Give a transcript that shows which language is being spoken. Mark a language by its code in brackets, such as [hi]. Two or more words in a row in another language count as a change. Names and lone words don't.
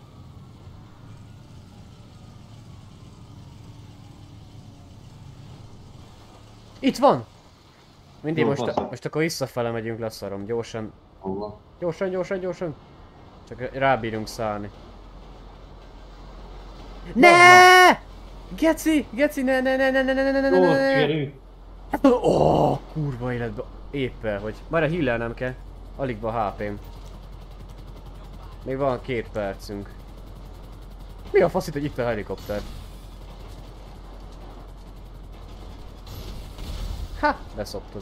[hu] Itt van! Mindig Jó, most, faszom. most akkor visszafele megyünk, leszarom. Gyorsan. Hova? Gyorsan, gyorsan, gyorsan. Csak rábírunk szállni. Ne! Geci! Geci, ne, ne, ne, ne, ne, ne, ne, ne, ne, Ó, ne, ne. sikerült. Ó, kurva életbe. Éppen, hogy... Már a healelnem kell. Alig van HP-m. Még van 2 percünk. Mi a faszit, hogy itt a helikopter? Ha! Leszoptad.